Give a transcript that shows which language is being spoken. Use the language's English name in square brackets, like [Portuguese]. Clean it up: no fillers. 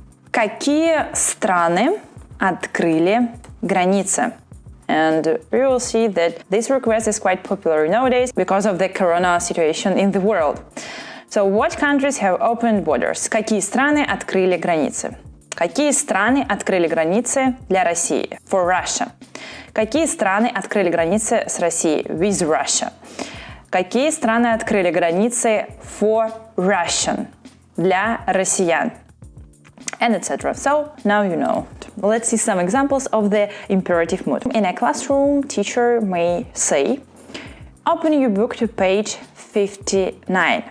[Russian] Какие страны открыли границы? [English] And we will see that this request is quite popular nowadays because of the corona situation in the world. So what countries have opened borders? [Russian] Какие страны открыли границы? Какие страны открыли границы для России? [English] For Russia. [Russian] Какие страны открыли границы с Россией? [English] With Russia. [Russian] Какие страны открыли границы [English] for Russian? [Russian] Для россиян. [English] And etc. So now you know. Let's see some examples of the imperative mood. In a classroom, teacher may say, open your book to page 59.